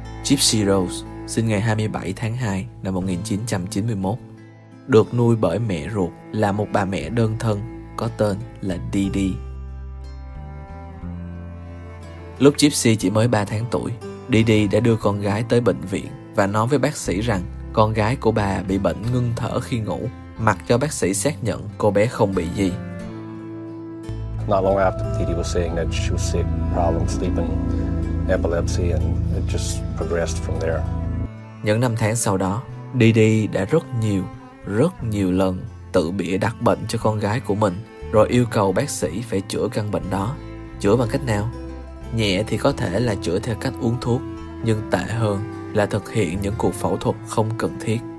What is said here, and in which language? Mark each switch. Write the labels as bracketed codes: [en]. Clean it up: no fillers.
[vi] Gypsy Rose sinh ngày 27 tháng 2 năm 1991, được nuôi bởi mẹ ruột là một bà mẹ đơn thân có tên là Dee Dee. Lúc Gypsy chỉ mới 3 tháng tuổi, Dee Dee đã đưa con gái tới bệnh viện và nói với bác sĩ rằng con gái của bà bị bệnh ngưng thở khi ngủ, mặc cho bác sĩ xác nhận cô bé không bị gì. [en] Not long after, Dee Dee was saying that she was sick, problem sleeping, epilepsy, and it just progressed from there. [vi] Những năm tháng sau đó, Dee Dee đã rất nhiều lần tự bịa đặt bệnh cho con gái của mình, rồi yêu cầu bác sĩ phải chữa căn bệnh đó. Chữa bằng cách nào? Nhẹ thì có thể là chữa theo cách uống thuốc, nhưng tệ hơn là thực hiện những cuộc phẫu thuật không cần thiết.